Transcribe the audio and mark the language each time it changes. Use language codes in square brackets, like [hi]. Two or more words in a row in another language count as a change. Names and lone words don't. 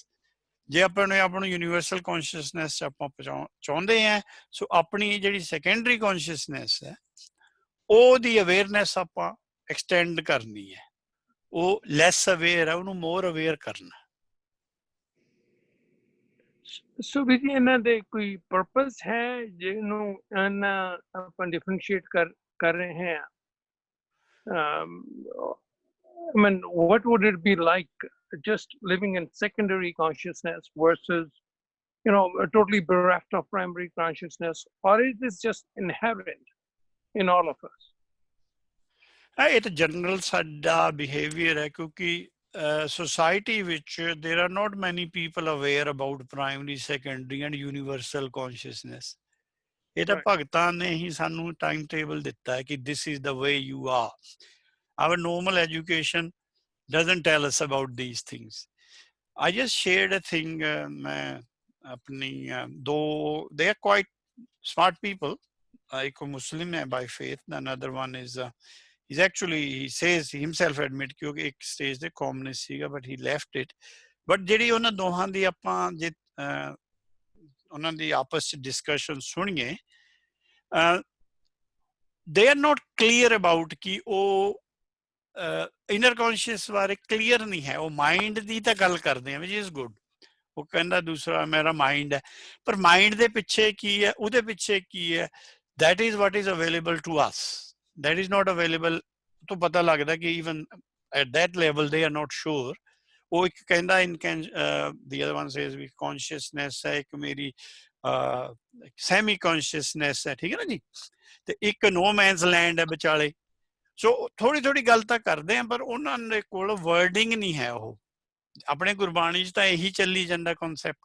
[pa] ਜੇ ਆਪਾਂ ਨੂੰ [en] universal consciousness [pa] 'ਚ ਆਪਾਂ ਚਾਹੁੰਦੇ ਹਾਂ, ਸੋ ਆਪਣੀ ਜਿਹੜੀ [en] secondary consciousness [pa] ਹੈ ਉਹਦੀ ਅਵੇਅਰਨੈਸ ਆਪਾਂ ਐਕਸਟੈਂਡ ਕਰਨੀ ਹੈ। ਉਹ [en] less aware [pa] ਹੈ, ਉਹਨੂੰ [en] more aware [pa] ਕਰਨਾ। ਸੋ ਵੀ ਇਹਨਾਂ ਦੇ ਕੋਈ ਪਰਪਸ ਹੈ ਜਿਹਨੂੰ ਆਪਾਂ ਡਿਫਰੈਂਸ਼ੀਏਟ ਕਰ ਰਹੇ ਹਾਂ? [en] I mean, what would it be like just living in secondary consciousness versus, you know, totally bereft of primary consciousness, or is this just inherent in all of us? [pa] ਇਹ ਤਾਂ ਜਨਰਲ ਸਾਡਾ ਬਿਹੇਵੀਅਰ ਹੈ, ਕਿਉਂਕਿ [en] society which there are not many people aware about primary, secondary and universal consciousness. [pa] ਇਹ ਤਾਂ ਭਗਤਾਂ ਨੇ ਹੀ ਸਾਨੂੰ ਟਾਈਮ ਟੇਬਲ ਦਿੱਤਾ ਹੈ ਕਿ [en] this is the way you are. Our normal education doesn't tell us about these things. I just shared a thing, [pa] ਮੈਂ ਆਪਣੀ ਦੋ, [en] they are quite smart people. [pa] ਇੱਕ Muslim ਹੈ [en] by faith, another one is he's actually, he says himself admit [pa] ਕਿ ਇੱਕ stage ਤੇ communist ਸੀਗਾ [en] but he left it. [pa] But ਜਿਹੜੀ ਉਹਨਾਂ ਦੋਹਾਂ ਦੀ ਆਪਾਂ ਜੇ ਉਹਨਾਂ ਦੀ ਆਪਸ ਚ discussion ਸੁਣੀਏ, [en] they are not clear about [pa] ਕਿ ਉਹ [en] inner conscious [pa] ਬਾਰੇ ਕਲੀਅਰ ਨਹੀਂ ਹੈ। ਉਹ ਮਾਈਂਡ ਦੀ ਤਾਂ ਗੱਲ ਕਰਦੇ ਆ, [en] which is good. [pa] ਉਹ ਕਹਿੰਦਾ ਦੂਸਰਾ ਮੇਰਾ ਮਾਈਂਡ ਹੈ, ਪਰ ਮਾਈਂਡ ਦੇ ਪਿੱਛੇ ਕੀ ਹੈ, ਉਹਦੇ ਪਿੱਛੇ ਕੀ ਹੈ, [en] that is what is available to us, that is not available। [pa] ਤੋਂ ਪਤਾ ਲੱਗਦਾ ਕਿ [en] even at that level they are not sure। [pa] ਉਹ ਇੱਕ ਕਹਿੰਦਾ [en] the other one says [pa] ਵੀ consciousness ਹੈ, ਇੱਕ ਮੇਰੀ [en] semi consciousness [pa] ਹੈ, ਠੀਕ ਹੈ ਨਾ ਜੀ, ਤੇ ਇੱਕ [en] no man's land [pa] ਹੈ ਵਿਚਾਲੇ। ਸੋ ਥੋੜੀ ਥੋੜੀ ਗੱਲ ਤਾਂ ਕਰਦੇ ਆ, ਪਰ ਉਹਨਾਂ ਦੇ ਕੋਲ ਵਰਡਿੰਗ ਨਹੀਂ ਹੈ। ਉਹ ਆਪਣੇ ਗੁਰਬਾਣੀ 'ਚ ਤਾਂ ਇਹੀ ਚੱਲੀ ਜਾਂਦਾ ਕਨਸੈਪਟ।